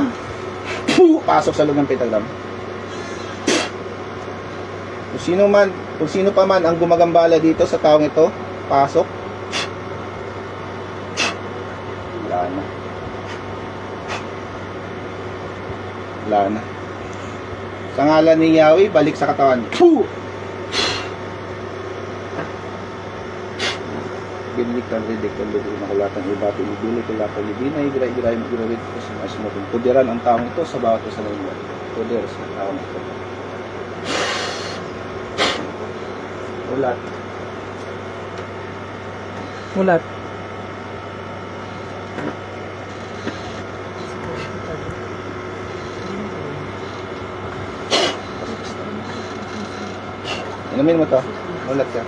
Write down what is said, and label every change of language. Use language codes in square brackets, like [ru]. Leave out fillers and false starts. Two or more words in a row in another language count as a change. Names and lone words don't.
[tl] Pasok sa loob ng pentagram. Kung sino pa man ang gumagambala dito sa taong ito, pasok. Wala na. Wala na. Sa ngalan ni Yahweh, balik sa katawan. Binliktan, ridiktan, lubuin, nakulatan, ibati, ibili, kulatan, libina, igra-igra, igra-igra, asumutin. Pudiran ang taong ito sa bawat isa ng iba. Pudir sa taong ito. Ulat. Mulat. Inumin mo to. Ulat ka.